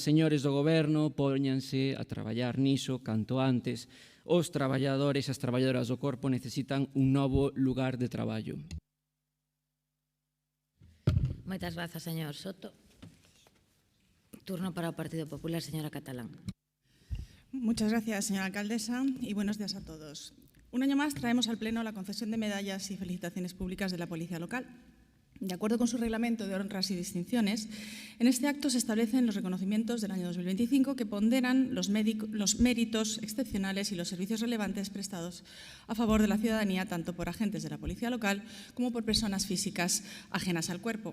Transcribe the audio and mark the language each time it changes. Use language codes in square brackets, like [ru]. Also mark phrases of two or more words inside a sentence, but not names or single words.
[gl] Señores do goberno, póñanse a traballar niso canto antes. Os traballadores e as traballadoras do corpo necesitan un novo lugar de traballo. Moitas grazas, señor Soto. Turno para o Partido Popular, señora Catalán. [es] Muchas gracias, señora alcaldesa, y buenos días a todos. Un año más traemos al Pleno la concesión de medallas y felicitaciones públicas de la Policía Local. De acuerdo con su reglamento de honras y distinciones, en este acto se establecen los reconocimientos del año 2025 que ponderan los méritos excepcionales y los servicios relevantes prestados a favor de la ciudadanía, tanto por agentes de la Policía Local como por personas físicas ajenas al cuerpo.